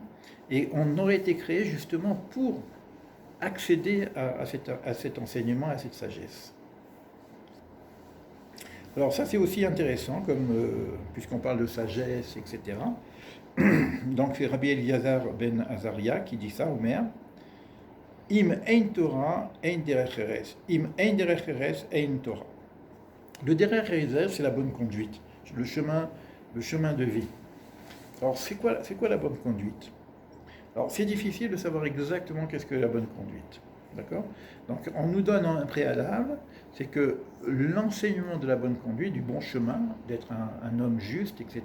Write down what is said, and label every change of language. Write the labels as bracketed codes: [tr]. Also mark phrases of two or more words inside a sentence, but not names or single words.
[fr] Et on aurait été créé justement pour accéder à cet enseignement, à cette sagesse. Alors ça c'est aussi intéressant, comme puisqu'on parle de sagesse, etc. Donc c'est Rabbi Eliezer ben Azaria qui dit ça au maire. [he] אם אין תורה אין דרך ארץ אם אין דרך ארץ אין תורה. [fr] Le [he] דרך ארץ, [fr] c'est la bonne conduite, le chemin de vie. Alors, c'est quoi la bonne conduite? Alors, c'est difficile de savoir exactement qu'est-ce que la bonne conduite. D'accord? Donc, on nous donne un préalable, c'est que l'enseignement de la bonne conduite, du bon chemin, d'être un homme juste, etc.